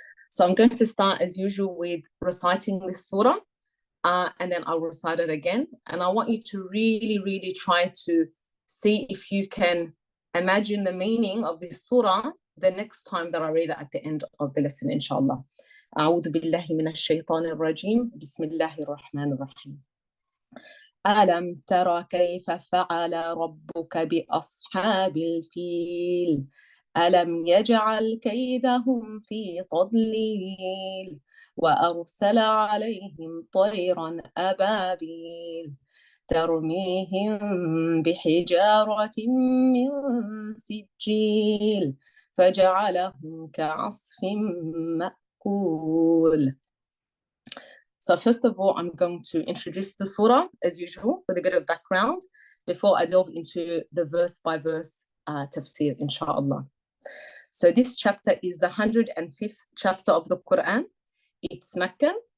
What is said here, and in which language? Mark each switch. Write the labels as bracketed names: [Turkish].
[English] So I'm going to start as usual with reciting this surah, and then I'll recite it again. And I want you to really, really try to see if you can imagine the meaning of this surah the next time that I read it at the end of the lesson, inshallah. [Arabic] أعوذ بالله من الشيطان الرجيم بسم الله الرحمن الرحيم. ألم تر كيف فعل ربك بأصحاب الفيل ألم يجعل كيدهم في تضليل وأرسل عليهم طيرا أبابيل ترميهم بحجارة من سجيل فجعلهم كعصف مأكول. [English] So first of all, I'm going to introduce the surah as usual with a bit of background before I delve into the verse by verse tafsir, inshallah. So this chapter is the 105th chapter of the Quran. It's Meccan.